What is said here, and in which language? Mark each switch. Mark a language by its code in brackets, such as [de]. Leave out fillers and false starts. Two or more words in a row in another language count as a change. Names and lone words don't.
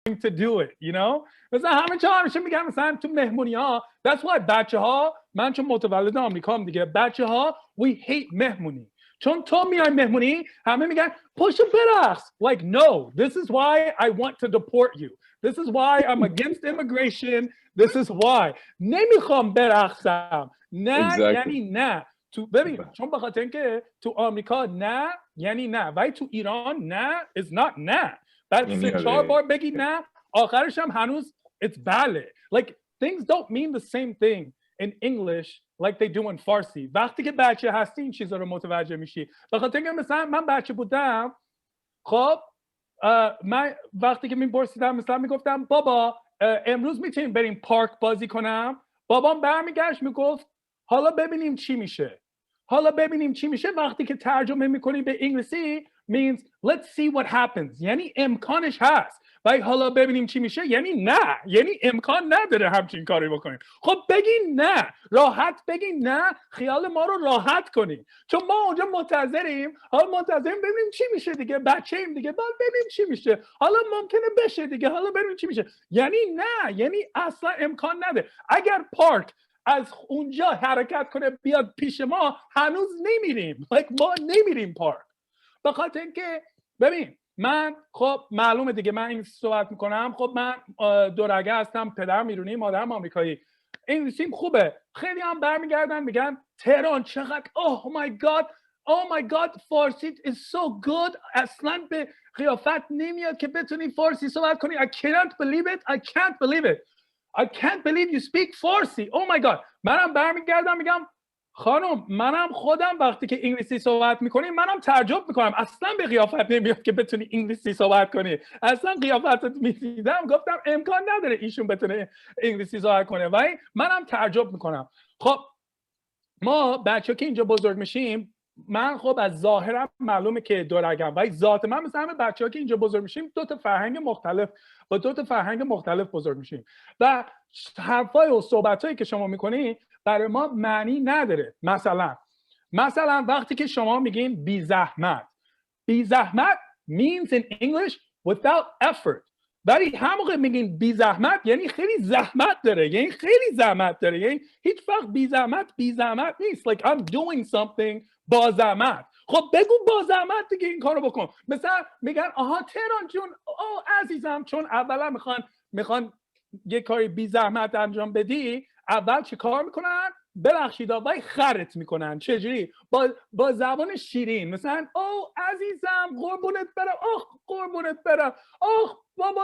[en] to do it, you know. [fa] مثلا همه جا همیشه میگم مثلا تو مهمونی ها [en] that's why [fa] بچه ها من چون متولد آمریکام دیگه بچه ها [en] we hate [fa] مهمونی چون تو میای مهمونی همه میگن پشت برقص [en] like no this is why I want to deport you this is why I'm against immigration this is why [fa] نمیخوام برقصم نه [en] Exactly. [fa] یعنی نه تو ببین چون به خاطر اینکه تو آمریکا نه یعنی نه ولی تو ایران نه [en] is not [fa] نه بعد یعنی 3-4 آره. بار بگی نه آخرش هم هنوز it's بله [en] like things don't mean the same thing in English like they do in Farsi [fa] وقتی که بچه هستی این چیزا رو متوجه میشی به خاطر اینکه مثلا من بچه بودم خب من وقتی که میپرسیدم مثلا میگفتم بابا امروز میتونیم بریم پارک بازی کنم بابام برمیگشت میگفت حالا ببینیم چی میشه حالا ببینیم چی میشه وقتی که ترجمه میکنی به انگلیسی [en] means let's see what happens [fa] یعنی امکانش هست ولی حالا ببینیم چی میشه یعنی نه یعنی امکان نداره همچین کاری بکنیم خب بگین نه راحت بگین نه خیال ما رو راحت کنین چون ما اونجا منتظریم حالا منتظریم ببینیم چی میشه دیگه بچه‌ایم دیگه بعد ببینیم چی میشه حالا ممکنه بشه دیگه حالا ببینیم چی میشه یعنی نه یعنی اصلا امکان نداره اگر پارک از اونجا حرکت کنه بیاد پیش ما هنوز نمیریم ما نمیریم پارک به خاطر اینکه ببین من خب معلومه دیگه من انگلیسی صحبت میکنم خب من دورگه هستم پدرم ایرانی مادرم آمریکایی انگلیسیم خوبه خیلی هم برمیگردن میگن تهران چقدر [en] oh my god [fa] فارسی [en] is so good [fa] اصلا به قیافت نمیاد که بتونی فارسی صحبت کنی [en] I can't believe you speak [fa] فارسی [en] oh my god [fa] منم برمیگردم میگم خانم منم خودم وقتی که انگلیسی صحبت میکنیم منم تعجب میکنم اصلا به قیافت نمیاد که بتونی انگلیسی صحبت کنی اصلا قیافتت میدیدم گفتم امکان نداره ایشون بتونه انگلیسی صحبت کنه ولی منم تعجب میکنم خب ما بچه که اینجا بزرگ میشیم من خب از ظاهرم معلومه که دورگم ولی ذات من مثل همه بچه‌ها که اینجا بزرگ میشیم دو تا فرهنگ مختلف بزرگ میشیم و حرفای و صحبتایی که شما میکنی برای ما معنی نداره مثلا وقتی که شما میگین بی زحمت [en] means in English without effort [fa] ولی هم موقع میگین بی زحمت یعنی خیلی زحمت داره یعنی هیچ وقت بی زحمت نیست [en] like I'm doing something [fa] با زحمت خب بگو با زحمت دیگه این کارو بکن مثلا میگن آها تهران جون عزیزم چون اولا میخوان یه کاری بی زحمت انجام بدی اول چه کار میکنن ببخشید آقای خرت میکنن چجوری با زبان شیرین مثلا عزیزم قربونت برم بابا